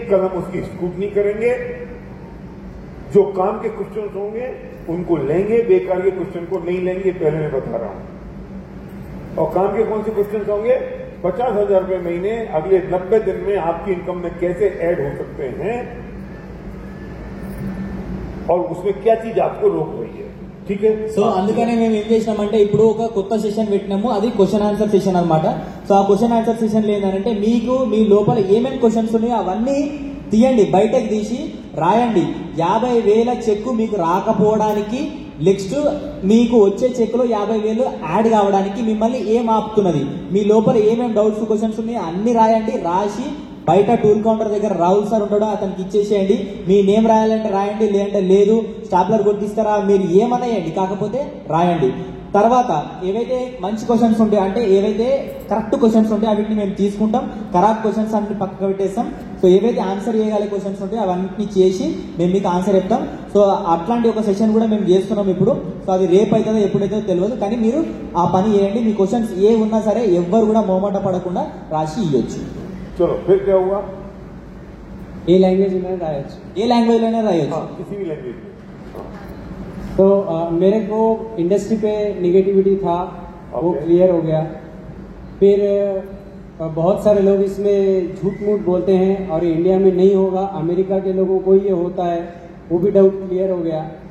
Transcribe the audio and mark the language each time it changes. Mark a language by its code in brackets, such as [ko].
[hi] कल हम उसकी स्क्रूटनी करेंगे, जो काम के क्वेश्चन होंगे उनको लेंगे, बेकार के क्वेश्चन को नहीं लेंगे, पहले मैं बता रहा हूं। और काम के कौन से क्वेश्चन होंगे 50,000 रुपए महीने अगले 90 दिन में आपकी इनकम में कैसे ऐड हो सकते हैं और उसमें क्या चीज आपको रोक रही है. ठीक है. [te] సో అందుకనే మేము ఏం చేసినామంటే ఇప్పుడు ఒక కొత్త సెషన్ పెట్టినాము, అది క్వశ్చన్ ఆన్సర్ సెషన్ అన్నమాట. సో ఆ క్వశ్చన్ ఆన్సర్ సెషన్ ఏంటంటే మీకు మీ లోపల ఏమేమి క్వశ్చన్స్ ఉన్నాయో అవన్నీ తీయండి, బయటకు తీసి రాయండి. 50,000 చెక్కు మీకు రాకపోవడానికి, నెక్స్ట్ మీకు వచ్చే చెక్కులో 50,000 యాడ్ కావడానికి మిమ్మల్ని ఏం ఆపుతున్నది, మీ లోపల ఏమేమి డౌట్స్ క్వశ్చన్స్ ఉన్నాయో అన్ని రాయండి. రాసి బయట టూల్ కౌంటర్ దగ్గర రాహుల్ సార్ ఉంటాడో అతనికి ఇచ్చేసేయండి. మీ నేమ్ రాయాలంటే రాయండి, లేదంటే లేదు, స్టాప్లర్ కొట్టిస్తారా, మీరు ఏమన్నాయండి, కాకపోతే రాయండి. తర్వాత ఏవైతే మంచి క్వశ్చన్స్ ఉంటాయో, అంటే ఏవైతే కరెక్ట్ క్వశ్చన్స్ ఉంటాయో వీటిని మేము తీసుకుంటాం, ఖరాబ్ క్వశ్చన్స్ అన్ని పక్కకు పెట్టేస్తాం. సో ఏవైతే ఆన్సర్ చేయగల క్వశ్చన్స్ ఉంటాయో అవన్నీ చేసి మేము మీకు ఆన్సర్ చెప్తాం. సో అట్లాంటి ఒక సెషన్ కూడా మేము చేస్తున్నాం ఇప్పుడు. సో అది రేపు అవుతుందో ఎప్పుడైతే తెలియదు, కానీ మీరు ఆ పని చేయండి. మీ క్వశ్చన్స్ ఏ ఉన్నా సరే ఎవ్వరు కూడా మొహమాట పడకుండా రాసి ఇవ్వచ్చు. [hi] चलो फिर क्या हुआ. [te] ఏ లాంగ్వేజ్ [hi] में [te] రాయొచ్చు, ఏ లాంగ్వేజ్ లోనే రాయొచ్చు. [hi] किसी भी लैंग्वेज में. तो मेरे को इंडस्ट्री पे निगेटिविटी था, वो क्लियर हो गया. फिर बहुत सारे लोग इसमें झूठ मूठ बोलते हैं और इंडिया में नहीं होगा, अमेरिका के लोगों को ये होता है, वो भी डाउट क्लियर हो गया.